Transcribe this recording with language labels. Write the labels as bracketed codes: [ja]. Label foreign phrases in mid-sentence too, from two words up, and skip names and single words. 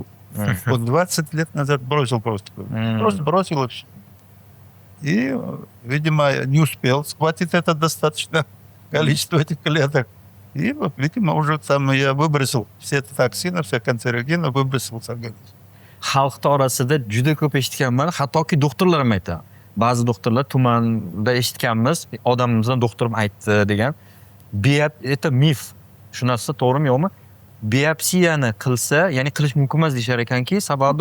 [ru] Вот 20 лет назад бросил просто. Просто бросил и все. И, видимо, не успел схватить это достаточно количество этих клеток. И, вот, видимо, уже там я выбросил все эти токсины, все канцерогены, выбросил с организма. [uz] Xalqda orasida juda ko'p eshitganman, hattoki doktorlar ham aytadi. Ba'zi doktorlar tumanda eshitganmiz, odamimizdan doktorim aytdi degan. [ru] Это mif. [uz] Shu narsa to'g'rimi yo'qmi? Biopsiyani qilsa, ya'ni qilish mumkin emas deyishar ekanki, sababi